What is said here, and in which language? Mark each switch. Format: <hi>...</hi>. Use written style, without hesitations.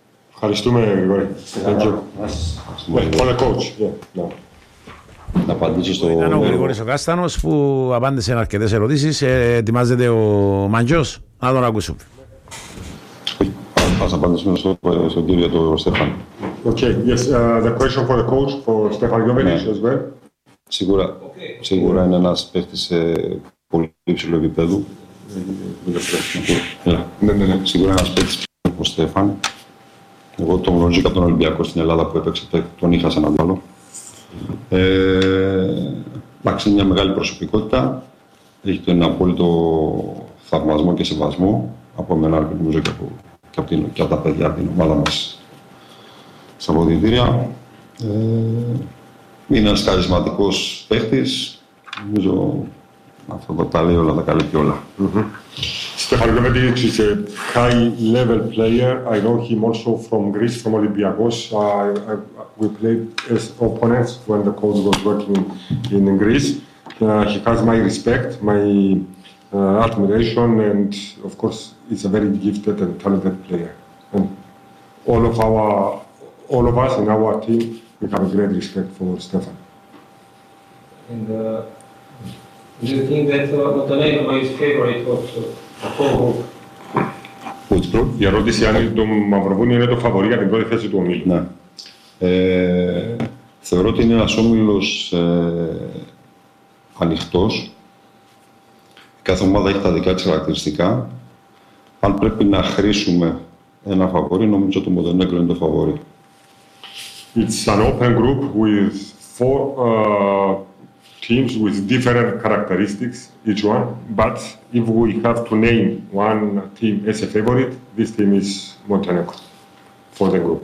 <el>Ευχαριστούμε, Γρηγόρη. Ευχαριστώ. Να απαντήσω στο Γρηγόρη. Ήταν ο Γρηγόρης ο Κάστανος που απάντησε αρκετές ερωτήσεις. Ετοιμάζεται ο Μαντζιός. Να τον ακούσουμε. Ας απαντήσουμε στον κύριο τον Στέφαν.</el> <en>Okay, yes, the question for the coach, for Stefan Jovetic as well.</en> <el>Σίγουρα, σίγουρα είναι ένας παίχτης σε πολύ ψηλό επίπεδο. Ναι. Σίγουρα ένας παίχτης ο Στέφαν. Εγώ τον γνωρίζω από τον Ολυμπιακό στην Ελλάδα που έπαιξε, τον είχα σαν αντίπαλο. Εντάξει, είναι μια μεγάλη προσωπικότητα. Έχει τον απόλυτο θαυμασμό και σεβασμό από εμένα και από και από τα παιδιά από την ομάδα μας στα ποδητήρια. Είναι ένας χαρισματικός παίχτης. Νομίζω αυτό το τα λέει όλα, τα καλύπτει όλα.</el> <en>Στέφαν Γιόβετιτς is a high-level player. I know him also from Greece, from Olympiakos. We played as opponents when the coach was working in Greece. He has my respect, my admiration, and of course he's a very gifted and talented player. And all of us in our team, we have a great respect for Stefan. And do you think that Montenegro is favorite for the whole group?</en> <el>Η ερώτηση αν το Μαυροβούνιο είναι το φαβορί για την πρώτη θέση του ομίλου. Ναι. Θεωρώ ότι είναι ένας όμιλος ανοιχτός. Κάθε ομάδα έχει τα δικά της χαρακτηριστικά. Αν πρέπει να χρήσουμε ένα φαβόρι, νομίζω ότι το Μοντενέγκρο είναι το φαβόρι.</el> <en>It's an open group with four teams with different characteristics, each one. But if we have to name one team as a favorite, this team is Montenegro for the group.</en>